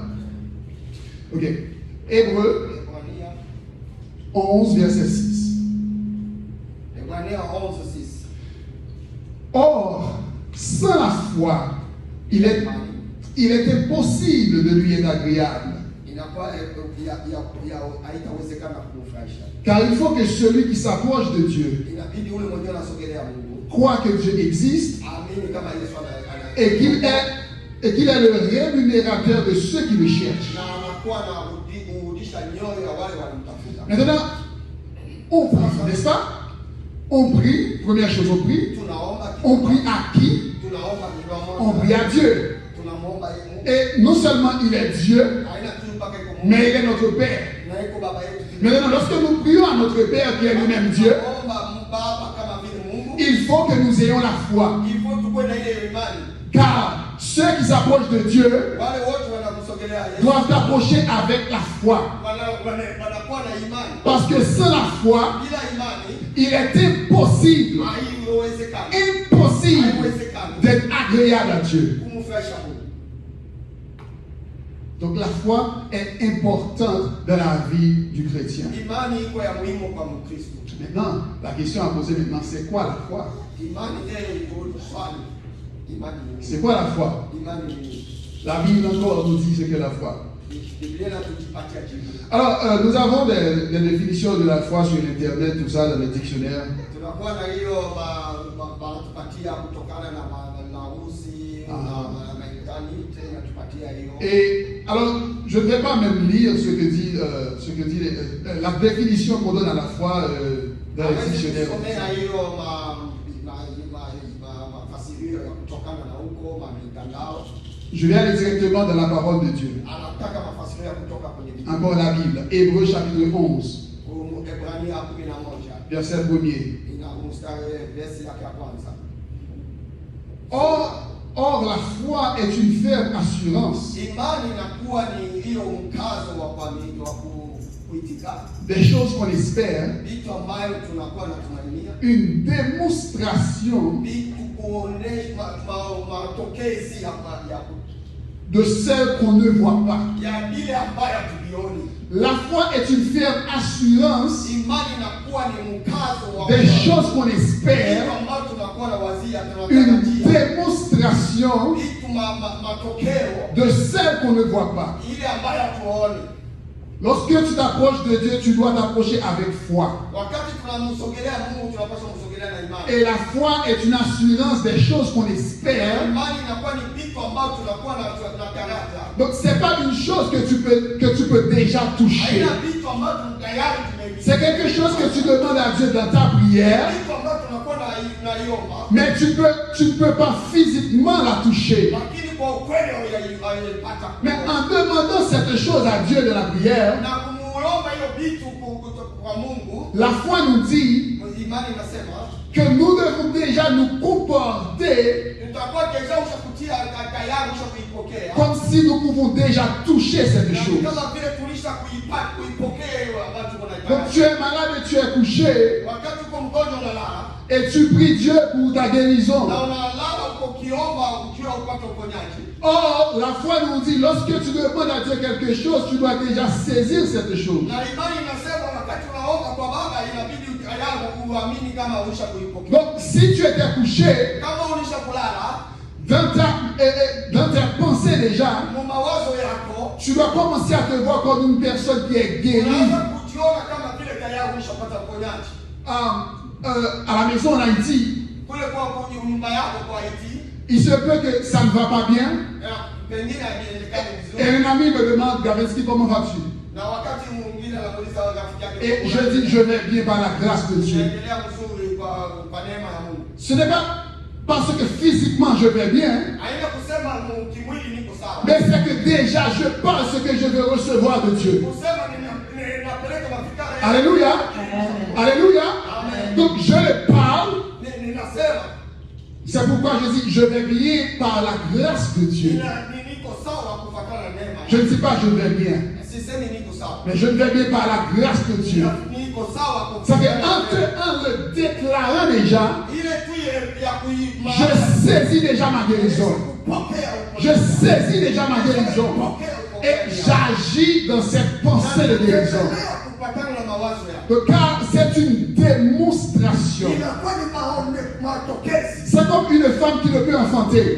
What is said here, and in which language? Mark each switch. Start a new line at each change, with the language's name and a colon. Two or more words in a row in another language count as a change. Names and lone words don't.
French: Ok. Hébreux
Swahili: Ebrania
French: 11, verset 6.
Swahili: Ebrania 11:6.
French: Or, sans la foi, il était possible de lui être agréable.
Swahili: Inakuwa haitawezekana kumfurahisha.
French: Car il faut que celui qui s'approche de Dieu
Swahili: Inabidi ule mwenyewe anasogelea Mungu.
French: croit que Dieu existe
Swahili: Amini kama Yesu
French: et qu'il est le rémunérateur de ceux qui le cherchent.
Swahili: na anakuwa na kurudisha nyoyo ya wale wanamtafuta.
French: Maintenant, on prie, n'est-ce pas? On prie, première chose, on prie.
Swahili: Tunaomba
French: On prie à qui?
Swahili: tunaomba
French: On prie à Dieu.
Swahili: tunamuomba yeye Mungu.
French: Et non seulement il est Dieu,
Swahili: Haina tu mpaka iko Mungu.
French: mais il est notre Père.
Swahili: Na iko baba yetu.
French: Maintenant, lorsque nous prions à notre Père qui est lui-même Dieu,
Swahili: Tunaomba baba kama vile Mungu.
French: il faut que nous ayons la foi. Il faut
Swahili: tukue na ile imani.
French: Car ceux qui s'approchent de Dieu
Swahili: Wale wote wanakusogelea Yesu.
French: doivent approcher avec la foi.
Swahili: Wanakuwa na imani.
French: Parce que sans la foi,
Swahili: Bila imani
French: il est impossible,
Swahili: haiwezekani.
French: impossible
Swahili: Haiwezekani
French: d'être agréable à Dieu.
Swahili: kumfurahisha Mungu.
French: Donc la foi est importante dans la vie du chrétien.
Swahili: Imani iko ya muhimu kwa Mkristo.
French: Maintenant, la question à poser maintenant, c'est quoi la foi?
Swahili: Imani ndio iko swali. Imani ni
French: C'est quoi la foi?
Swahili: imani ni
French: La Bible encore nous dit ce qu'est la foi.
Swahili: Biblia inatupatia jibu.
French: Alors, nous avons des définitions de la foi sur Internet, tout ça, dans les dictionnaires.
Swahili: Tunakuwa na hiyo wanatupatia kutokana na Urusi na Marekani inatupatia hiyo.
French: Et alors, je ne vais pas même lire ce que dit la définition qu'on donne à la foi dans les dictionnaires.
Swahili: Tusomea hiyo mafasirio ya kutokana na huko mitandao.
French: Je vais aller directement dans la parole de Dieu.
Swahili: Anataka mafasirio ya kutoka kwenye Biblia.
French: Encore la Bible, Hébreux chapitre 11,
Swahili: Ebrania 11
French: verset 1er.
Swahili: ina mstari verse yake ya kwanza.
French: Or, la foi est une ferme assurance
Swahili: Imani inakuwa ni hiyo mkazo wa kuamini wa kuitika
French: des choses qu'on espère,
Swahili: vitu ambayo tunakuwa na tumainia,
French: une démonstration
Swahili: vitu kuonesha matokezi ya
French: de celles qu'on ne voit pas.
Swahili: ile ambayo tulioni.
French: La foi est une ferme assurance
Swahili: Imani inakuwa ni mkazo wa
French: des choses qu'on espère,
Swahili: vitu ambayo tunakuwa na wazia
French: une
Swahili: tunatarajia,
French: démonstration
Swahili: vitu matokeo
French: de celles qu'on ne voit pas.
Swahili: ile ambayo tuoni.
French: Lorsque tu t'approches de Dieu, tu dois t'approcher avec foi.
Swahili: Wakati tunamsogelea Mungu tunapaswa kumsogelea na imani.
French: Et la foi est une assurance des choses qu'on espère.
Swahili: Imani inakuwa ni vitu ambavyo tunakuwa na karata.
French: Donc c'est pas une chose que tu peux déjà toucher.
Swahili: Haina vitu ambavyo tayari tumevia.
French: C'est quelque chose que tu demandes à Dieu dans ta prière,
Swahili: Vitu ambavyo tunakuwa na iomba.
French: mais tu ne peux pas physiquement la toucher.
Swahili: Lakini kwa ukweli hayaipata.
French: Mais en demandant cette chose à Dieu de la prière,
Swahili: Na kumuomba hiyo vitu kwa Mungu,
French: la foi nous dit
Swahili: imani inasema
French: que nous devons déjà nous comporter
Swahili: tutakuwa deja ushakutia tayari ushakuipokea.
French: comme si nous pouvons déjà toucher cette
Swahili: Na
French: chose.
Swahili: kama vile tulisha kuipokea hiyo ambayo tuko
French: Donc
Swahili: naipata.
French: tu es malade et tu es couché
Swahili: Wakati uko mgonjwa unalala
French: et tu pries Dieu pour ta guérison.
Swahili: na unalala ukiomba ukiwa upate uponyaji.
French: Or, la foi nous dit, lorsque tu demandes à Dieu quelque chose, tu dois déjà saisir cette chose.
Swahili: Na imani inasema wakati unaomba kwa Baba inabidi tayari uamini kama ulishakuipokea.
French: Donc, si tu étais couché,
Swahili: Kama ulishakulala
French: dans tes pensées déjà,
Swahili: mu mawazo yako
French: tu dois commencer à te voir comme une personne qui est guérie.
Swahili: unaanza kujiona kama vile tayari ulishapata uponyaji.
French: À la maison en Haïti,
Swahili: Kule kwa kwenye nyumba yako kwa Haiti,
French: il se peut que ça ne va pas bien.
Swahili: pengine haielekani
French: Et
Swahili: vizuri.
French: un ami me demande, Gaveski, comment vas-tu?
Swahili: Na wakati mwingine anamuuliza rafiki yake,
French: Et je dis, je vais bien par la grâce de Dieu.
Swahili: unaendelea vizuri kwa neema ya Mungu.
French: Ce n'est pas parce que physiquement je vais bien,
Swahili: haina kusema kimwili niko sawa,
French: mais c'est que déjà je pense que je vais recevoir de Dieu.
Swahili: kusema ninapeleka mafikara.
French: Alléluia. Alléluia. Donc je parle.
Swahili: Ninasema.
French: C'est pourquoi je dis je vais bien par la grâce de Dieu.
Swahili: Niko sawa kufuatana na neema.
French: Je ne dis pas je vais bien,
Swahili: Sisemi niko sawa,
French: mais je vais bien par la grâce de Dieu.
Swahili: niko sawa
French: Ça fait
Swahili: kufuatana
French: en le déclarant déjà,
Swahili: ile tu ya kuimba.
French: je saisis déjà ma guérison. Je saisis déjà ma guérison. Et j'agis dans cette pensée de guérison. Car c'est une démonstration. C'est comme une femme qui ne peut enfanter.